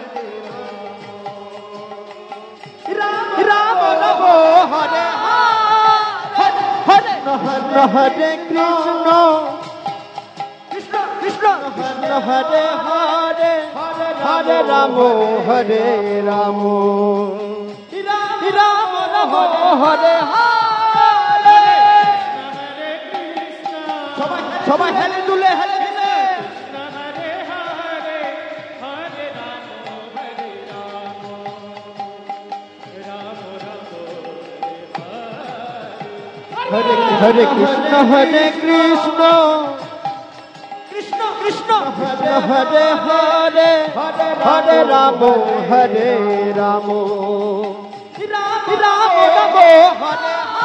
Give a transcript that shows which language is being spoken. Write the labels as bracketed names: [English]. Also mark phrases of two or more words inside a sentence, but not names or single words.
[Sanskrit] राम राम हरे हरे हरे कृष्ण कृष्ण कृष्ण हरे हरे हरे राम हरे राम Rama राम राम हरे हरे [Bangla] সবাই হেলে দুলে হেলে দুলে [Sanskrit] हरे हरे हरे राम हरे राम Hare Rama राम राम हरे कृष्ण हरे कृष्ण कृष्ण कृष्ण हरे हरे हरे राम हरे राम राम राम हरे Rama Rama Rama Hare